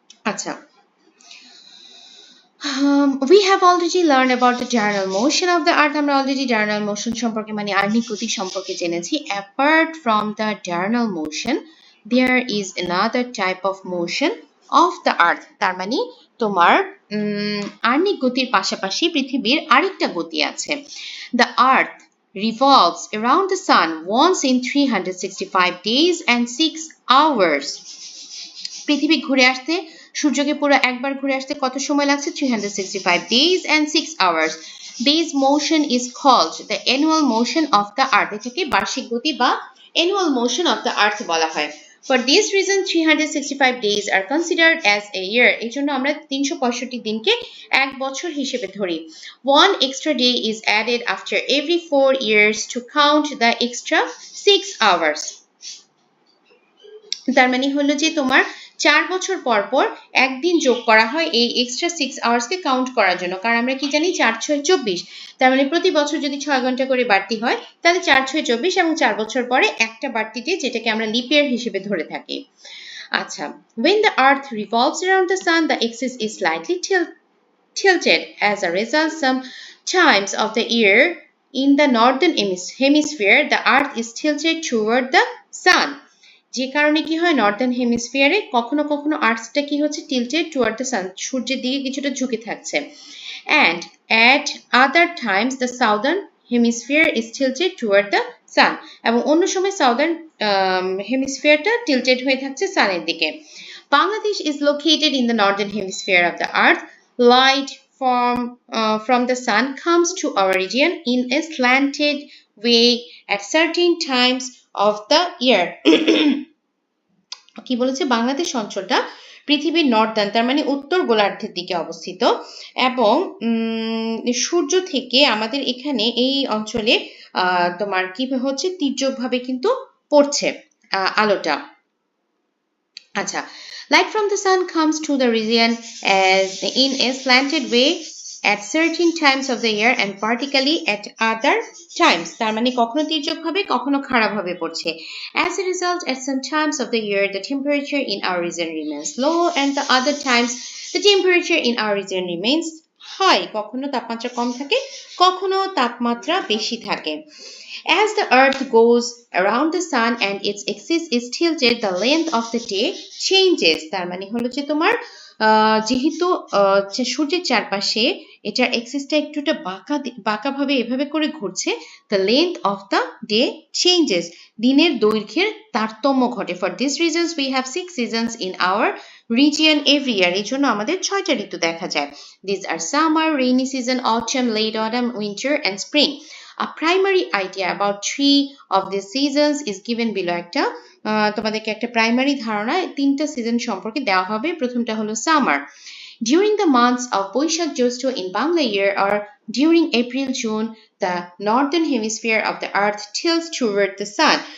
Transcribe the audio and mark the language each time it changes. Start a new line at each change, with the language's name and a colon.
English: আচ্ছা, we have already learned about the diurnal motion of the earth.
Bangla: আমরা already diurnal motion সম্পর্কে মানে আহ্নিক গতি সম্পর্কে জেনেছি।
English: Apart from the diurnal motion, there is another type of motion of the earth.
Bangla: তার মানে তোমার আহ্নিক গতির পাশাপাশি পৃথিবীর আরেকটা গতি আছে।
English: The earth revolves around the sun once in 365 days and 6 hours.
Bangla: পৃথিবী ঘুরে আসতে, সূর্যকে পুরো একবার ঘুরে আসতে কত সময় লাগছে,
English: 365 days and 6 hours. This motion is called the annual motion of the earth.
Bangla: এটাকে বার্ষিক গতি বা
English: annual motion of the earth
Bangla: বলা হয়।
English: For this reason 365 days are considered as a year.
Bangla: এই জন্য আমরা 365 দিনকে এক বছর হিসেবে ধরি।
English: One extra day is added after every 4 years to count the extra 6 hours.
Bangla: তার মানে হলো যে তোমার 4 বছর পর পর একদিন যোগ করা হয় এই এক্সট্রা 6 আওয়ার্সকে কাউন্ট করার জন্য। কারণ আমরা কি জানি 4 6 24, তার মানে প্রতি বছর যদি 6 ঘন্টা করে বাড়তি হয় তাহলে 4 6 24, এবং 4 বছর পরে একটা বাড়তি ডে যেটাকে আমরা লিপ ইয়ার হিসেবে ধরে থাকি।
English: আচ্ছা, when the earth revolves around the sun, the axis is slightly tilted. As a result, some times of the year in the northern hemisphere, the earth is tilted toward the sun.
Bangla: যে কারণে কি হয়, Northern হেমিস্ফিয়ারে কখনো কখনো আর্থটা কি হচ্ছে,
English: tilted toward the sun,
Bangla: সূর্যের দিকে কিছুটা ঝুঁকে থাকছে।
English: and at other times the southern hemisphere is tilted toward the sun,
Bangla: এবং অন্য সময় সাউদার্ন হেমিস্ফিয়ারটা টিল্টেড হয়ে থাকছে সানের দিকে।
English: Bangladesh is located in the northern hemisphere of the earth. Light from the sun comes to our region in a slanted way at certain times of the year.
Bangla: কি বলেছে, বাংলাদেশ অঞ্চলটা পৃথিবীর নর্দার্ন, তার মানে উত্তর গোলার্ধের দিকে অবস্থিত, এবং সূর্য থেকে আমাদের এখানে এই অঞ্চলে তোমার কি হচ্ছে, তির্যকভাবে কিন্তু পড়ছে আলোটা।
English: আচ্ছা, light from the sun comes to the region as in a slanted way at certain times of the year and particularly at other times.
Bangla: তার মানে কখনো তির্যকভাবে কখনো খাড়াভাবে পড়ছে।
English: As a result, at some times of the year the temperature in our region remains low and the other times the temperature in our region remains high.
Bangla: কখনো তাপমাত্রা কম থাকে, কখনো তাপমাত্রা বেশি থাকে।
English: As the earth goes around the sun and its axis is tilted, the length of the day changes.
Bangla: তার মানে হলো যে তোমার যেহেতু সূর্যের চারপাশে এটার এক্সিসটা একটুটা বাঁকাভাবে এভাবে করে ঘুরছে,
English: the length of the day changes.
Bangla: দিনের দৈর্ঘ্যের তারতম্য ঘটে।
English: For these reasons we have 6 seasons in our region every year.
Bangla: এই জন্য আমাদের 6টা ঋতু দেখা যায়।
English: These are summer, rainy season, autumn, late autumn, winter and spring. A primary idea about 3 of these seasons is given below.
Bangla: একটা তোমাদেরকে একটা primary ধারণা 3টা সিজন সম্পর্কে দেওয়া হবে। প্রথমটা হলো summer.
English: During the months of Boishakh Jyoshtha in Bangla year or during April June, the northern hemisphere of the earth tilts toward the sun.